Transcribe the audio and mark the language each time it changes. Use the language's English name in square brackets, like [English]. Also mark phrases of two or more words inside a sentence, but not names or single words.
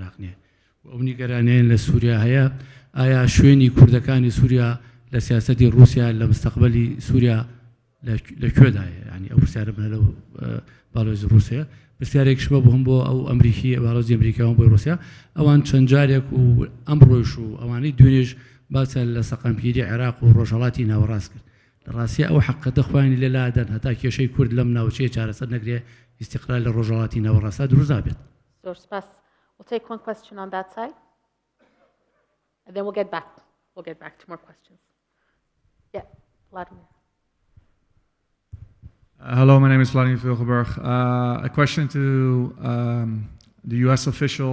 [Central Kurdish] عێراق نییە و ئەو نیگەرانیان لە سووریا هەیە ئایا شوێنی کوردەکانی سووریا لە سیاسەتی رووسیا لە مستەقبەلی سووریا لەکوێدایە ینی ئەو پرسیارە بنە لەو باڵۆزی رووسیا پرسیارێکش بە بۆم بۆ ئەو ئەمریکی باڵۆزی ئەمریکاوە بۆی رووسیا ئەوان چەند جارێک و ئەمڕۆیش و ئەوانەی دوێنێژ باسە لە سەقامگیری عێراق و ڕۆژهەڵاتی ناوەڕاست کرد لە ڕاستیە ئەو حەقەتە خوانی لێلادەن هەتا کێشەی کورد لەم ناوچەیە چارەسەر نەگرێ ئیستیقلال لە ڕۆژهەڵاتی ناوەڕاستە دروست نابێت. زۆر سپاس. [English] We'll take one question on that side, and then we'll get back. We'll get back to more questions. Yeah, Vladimir. Hello, my name is Vladimir Vilgeberg. A question to the U.S. official.